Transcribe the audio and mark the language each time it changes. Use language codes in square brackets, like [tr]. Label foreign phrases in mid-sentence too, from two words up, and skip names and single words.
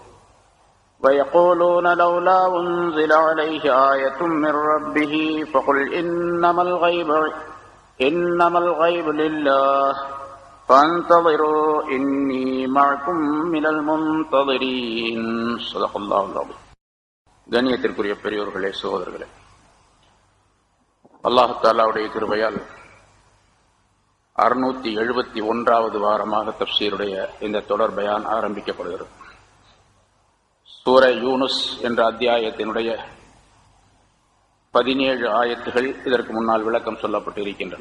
[ar] ويقولون لولا أنزل عليه آية من ربه فقل إنما الغيب لله فانتظروا إني معكم من المنتظرين. صدق الله العظيم. [ta] கண்ணியத்திற்குரிய பெரியோர்களே, சகோதரர்களே, அல்லாஹ் தஆலாவுடைய கிருபையால் 671வது வாரமாக தஃப்சீருடைய இந்த தொடர் பயான் ஆரம்பிக்கப்படுகிறது. சூரா யூனுஸ் என்ற அத்தியாயத்தினுடைய 17 ஆயத்துகள் இதற்கு முன்னால் விளக்கம் சொல்லப்பட்டிருக்கின்றன.